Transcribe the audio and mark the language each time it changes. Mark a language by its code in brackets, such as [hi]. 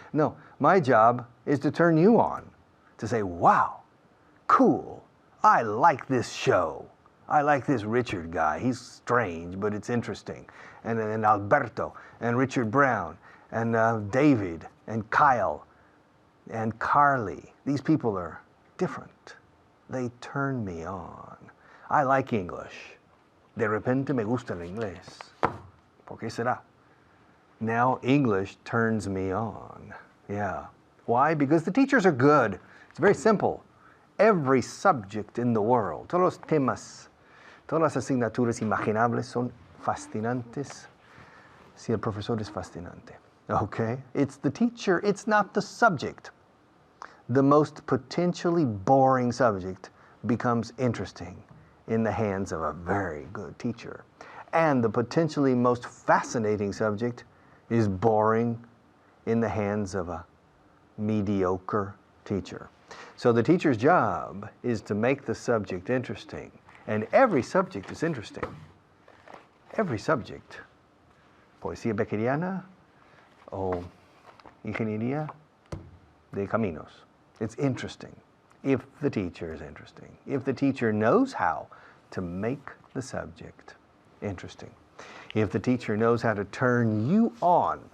[en] No, my job is to turn you on, to say, wow, cool, I like this show. I like this Richard guy. He's strange, but it's interesting. And Alberto, and Richard Brown, and David, and Kyle, and Carly. These people are different. They turn me on. I like English. [es] De repente me gusta el inglés. ¿Por qué será? [en] Now English turns me on. Yeah. Why? Because the teachers are good. It's very simple. Every subject in the world, [es] todos los temas, todas las asignaturas imaginables son fascinantes si el profesor es fascinante. [en] Okay? It's the teacher, it's not the subject. The most potentially boring subject becomes interesting in the hands of a very good teacher. And the potentially most fascinating subject is boring in the hands of a mediocre teacher. So the teacher's job is to make the subject interesting. And every subject is interesting. Every subject. [es] Poesía beckeriana o ingeniería de caminos. [en] It's interesting if the teacher is interesting. If the teacher knows how to make the subject interesting. If the teacher knows how to turn you on.